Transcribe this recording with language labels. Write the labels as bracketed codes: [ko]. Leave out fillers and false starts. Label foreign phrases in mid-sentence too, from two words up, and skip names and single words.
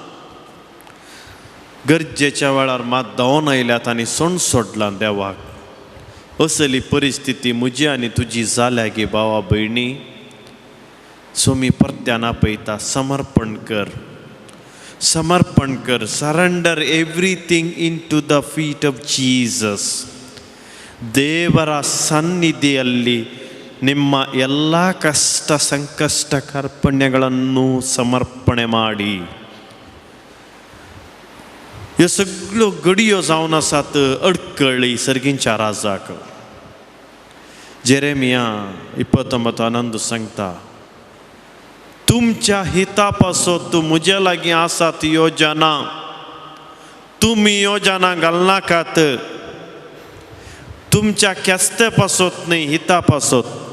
[kok] गरजेच्या वेळार मात धांवन आयल्यात आनी सण सोडलां देवाक असली परिस्थिती म्हजी आनी तुजी जाल्या गे भावा भयणी सो मी परत्यान आपयता समर्पण कर [en] surrender everything in to the feet of Jesus [kn] ದೇವರ ಸನ್ನಿಧಿಯಲ್ಲಿ ನಿಮ್ಮ ಎಲ್ಲ ಕಷ್ಟ ಸಂಕಷ್ಟ ಕಾರ್ಪಣ್ಯಗಳನ್ನು ಸಮರ್ಪಣೆ ಮಾಡಿ [kok] हे सगळ्यो घडयो जावन आसात अडकळी सर्गींच्या राजाक जेरेमिया 29 सांगता तुमच्या हिता पासत म्हज्या लागीं आसात योजना तुमी योजना घालनाकात तुमच्या केस्ते पासत न्ही हिता पासत